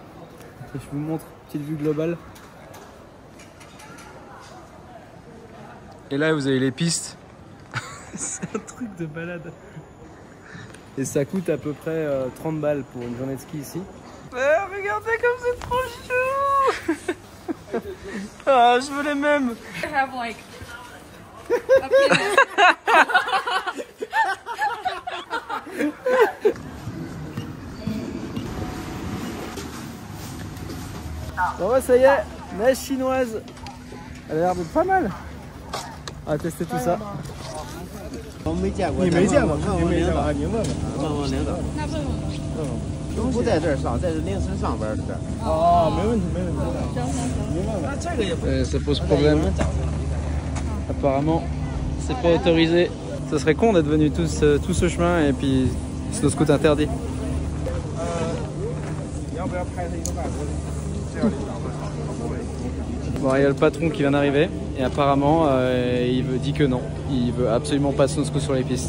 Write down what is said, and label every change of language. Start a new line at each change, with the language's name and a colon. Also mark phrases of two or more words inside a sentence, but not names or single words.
French: Je vous montre, petite vue globale. Et là vous avez les pistes. C'est un truc de balade. Et ça coûte à peu près 30 balles pour une journée de ski ici. Regardez comme c'est trop chou. Ah, je veux les mêmes.
English: I have like
French: Bon ouais, ça y est, neige chinoise. Elle a l'air de pas mal. On va tester tout ça.
Chinese: 没见过，你没见过，问你没见过，问领导，你问问。问问领导。那问问吧。不在这儿上，在这凌晨上班的。哦，没问题，没问题。你问问。那这个也不。
French: Ça pose problème. Apparemment, c'est pas autorisé. Ce serait con d'être venu tout ce chemin et puis
English: snow scoot
French: interdit. Bon, il y a le patron qui vient d'arriver et apparemment il dit que non, il veut absolument pas de
English: snow scoot
French: sur les pistes.